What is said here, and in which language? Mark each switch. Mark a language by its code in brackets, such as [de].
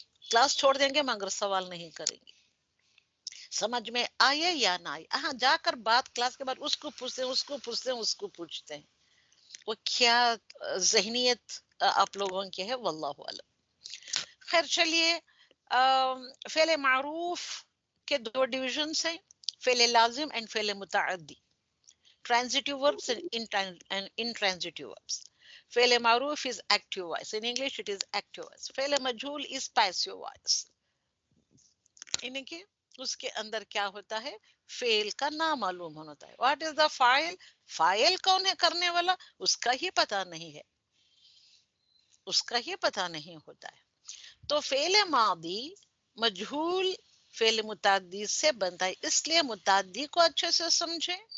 [ur] Class چھوڑ دیں گے مگر سوال نہیں کریں گے. سمجھ میں آئے یا نہ آئے, ہاں جا کر بات کلاس کے بعد اس کو پوچھتے ہیں وہ کیا ذہنیت آپ لوگوں کی ہے, واللہ اعلم. خیر چلیے, فعل معروف کے دو ڈویژنس ہیں, فعل لازم اینڈ فعل متعدی, [en] transitive verbs and intransitive verbs. فعل معروف is active voice, in English it is active voice. فعل مجهول is passive voice. [ur] یعنی کہ اس کے اندر کیا ہوتا ہے, فعل کا نام معلوم ہوتا ہے. [en] what is the [ur] فاعل, فاعل کون ہے کرنے والا, اس کا ہی پتہ نہیں ہے, اس کا ہی پتہ نہیں ہوتا ہے. تو فعل ماضی مجہول فعل متعدی سے بنتا ہے, اس لیے متعدی کو اچھے سے سمجھیں.